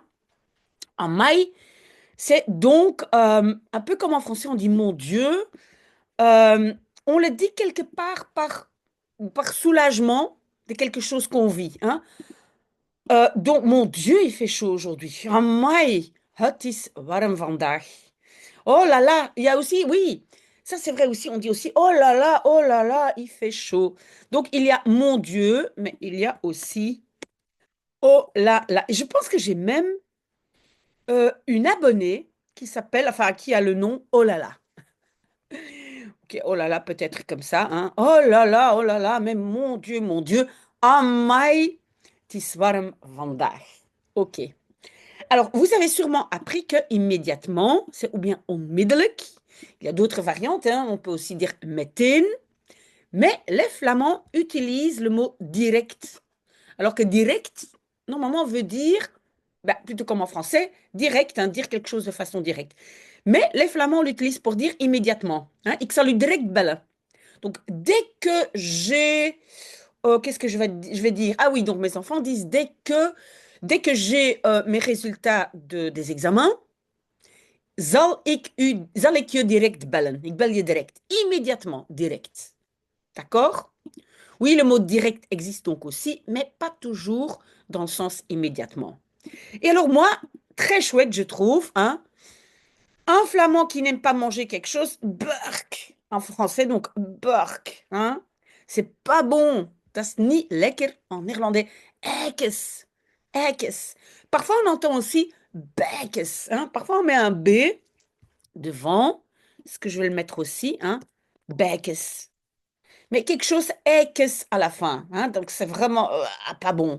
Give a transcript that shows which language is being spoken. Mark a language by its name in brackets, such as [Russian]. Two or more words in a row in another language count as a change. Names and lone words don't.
[French] Amai, c'est donc un peu comme en français, on dit mon Dieu. Euh, on le dit quelque part par soulagement de quelque chose qu'on vit, hein? Donc, mon Dieu, il fait chaud aujourd'hui. [Dutch] Amai, het is warm vandaag. [French] Oh là là, il y a aussi, oui, ça c'est vrai aussi, on dit aussi, oh là là, il fait chaud. Donc, il y a mon Dieu, mais il y a aussi, oh là là. Et je pense que j'ai même une abonnée qui s'appelle, enfin, qui a le nom oh là là. Ok, oh là là, peut-être comme ça, hein. Oh là là, mais mon Dieu, [Dutch] amai, het is warm vandaag. [French] Ok. Alors, vous avez sûrement appris que immédiatement, c'est ou bien onmiddellijk. Il y a d'autres variantes, hein. On peut aussi dire meteen. Mais les Flamands utilisent le mot direct. Alors que direct, normalement, veut dire, bah, plutôt comme en français, direct, hein, dire quelque chose de façon directe. Mais les Flamands l'utilisent pour dire immédiatement, hein. [Dutch] Ik zal u direct bellen. [French] Donc, dès que j'ai qu'est-ce que je vais dire? Ah oui, donc mes enfants disent dès que j'ai mes résultats des examens, [Dutch] zal ik je direct bellen. Ik bel je direct. [French] Immédiatement, direct. D'accord? Oui, le mot direct existe donc aussi, mais pas toujours dans le sens immédiatement. Et alors moi, très chouette, je trouve, hein, un flamand qui n'aime pas manger quelque chose, burk. En français, donc burk, hein. C'est pas bon. [Dutch] Dat is niet lekker [French] en néerlandais. [Dutch] Ekes. Ekes. [French] Parfois, on entend aussi bekes, hein. Parfois, on met un B devant. Ce que je vais le mettre aussi, hein. Bekes. Mais quelque chose ekes à la fin, hein. Donc, c'est vraiment pas bon.